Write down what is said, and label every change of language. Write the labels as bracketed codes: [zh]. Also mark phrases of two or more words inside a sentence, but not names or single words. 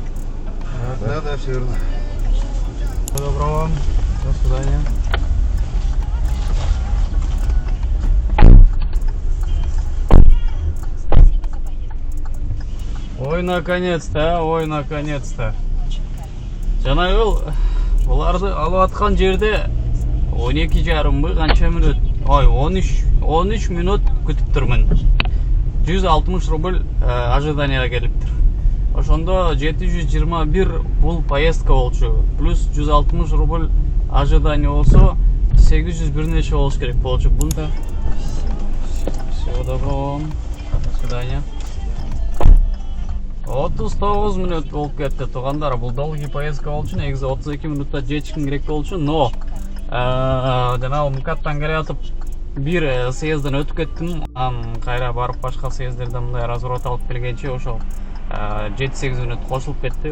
[ru] Да, все верно. Всего доброго вам. До свидания. Ой, наконец-то, ой, наконец-то. [ky] Жанагыл, буларды алып аткан жерде 12,5 канча минут? Ой, 13 минут күтүп турмун. 160 рубль ожиданияга келиптир. Ошондо 721 бул поездка болчу. Плюс 160 рубль ожидание болсо 800 бир нече болуш керек болчу. Бунда. [ru] Всего доброго вам. До свидания. [ky] 39 минут болуп кетти туугандар. Бул [ru] долгий поездка [ky] болчу. Негизи 32 минутта жетишким керек болчу, но жанагы МКАДтан келатып бир съездден өтүп кеттим. Кайра барып башка съезддерден мындай разворот алып келгенче ошол 7-8 минут кошулуп кетти.